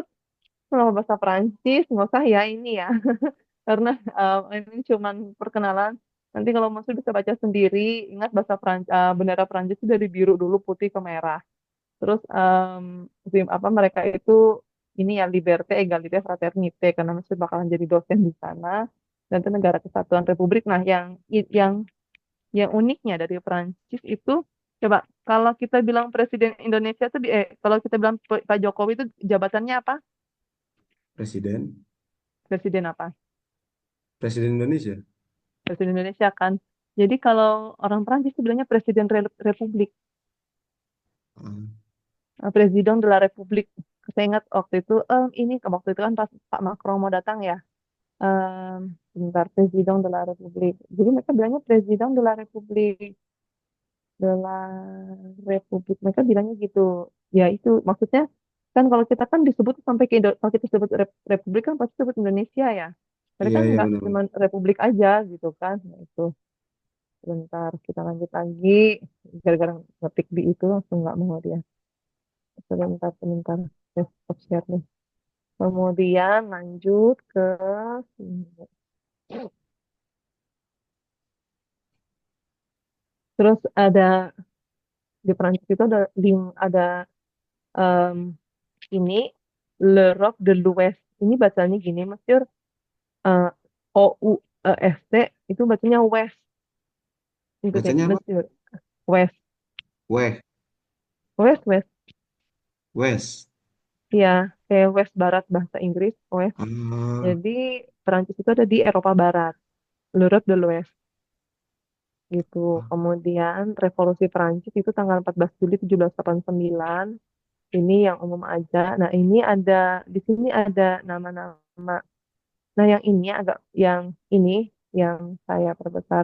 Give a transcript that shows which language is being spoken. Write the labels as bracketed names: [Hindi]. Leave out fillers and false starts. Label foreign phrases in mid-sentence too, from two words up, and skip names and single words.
[Indonesian] Kalau bahasa Perancis, nggak usah ya ini ya. Karena ini cuman perkenalan. Nanti kalau Mesir bisa baca sendiri, ingat bahasa Perancis, bendera Perancis itu dari biru dulu putih ke merah. Terus apa mereka itu ini ya [French] liberté, égalité, fraternité [Indonesian] karena Mesir bakalan jadi dosen di sana. Dan itu negara kesatuan Republik. Nah, yang uniknya dari Perancis itu, coba kalau kita bilang Presiden Indonesia tuh, kalau kita bilang Pak Jokowi itu jabatannya apa? Presiden. Presiden apa? Presiden Indonesia. Presiden Indonesia kan. Jadi kalau orang Perancis itu bilangnya Presiden Republik, Ah, [French] Presiden de la Republik. [Indonesian] Saya ingat waktu itu, ini waktu itu kan pas Pak Macron mau datang ya, sebentar [French] Presiden de la Republik. [Indonesian] Jadi mereka bilangnya [French] Presiden de la Republik. [Indonesian] Mereka bilangnya gitu ya itu maksudnya kan kalau kita kan disebut sampai kalau kita sebut Republik kan pasti sebut Indonesia ya mereka iya, kan iya nggak benar. cuma Republik aja gitu kan nah, itu sebentar kita lanjut lagi gara-gara ngetik di itu langsung nggak mau dia sebentar stop share nih kemudian lanjut ke sini. Terus ada di Prancis itu ada em, ini [French] L'Europe de l'Ouest. [Indonesian] Ini bacanya gini, Mesir eh, OUEST itu bacanya West. Ikutin, Bacanya apa? Mesir. West. Weh, West, West. West. Ya, kayak West Barat bahasa Inggris, West. Ah, Jadi Perancis itu ada di Eropa Barat, [French] L'Europe de l'Ouest gitu. [Indonesian] Kemudian Revolusi Perancis itu tanggal 14 Juli 1789. Ini yang umum aja. Nah, ini di sini ada nama-nama. Nah, yang ini ini yang saya perbesar.